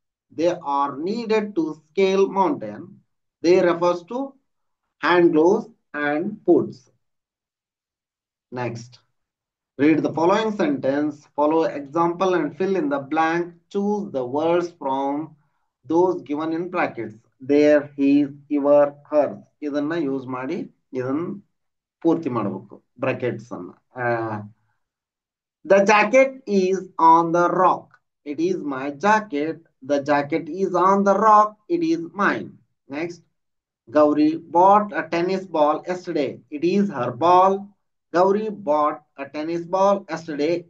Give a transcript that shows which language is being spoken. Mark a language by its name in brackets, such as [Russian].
[English] They are needed to scale mountain. They refers to hand gloves and boots. Next, read the following sentence, follow example and fill in the blank. Choose the words from those given in brackets. There, his, your, hers. [Kannada] ಇದನ್ನ use ಮಾಡಿ ಇದನ್ನ ಪೂರ್ತಿ ಮಾಡಬೇಕು brackets ಅನ್ನ. [English] The jacket is on the rock. It is my jacket. The jacket is on the rock. It is mine. Next, Gauri bought a tennis ball yesterday. It is her ball. Gauri bought a tennis ball yesterday.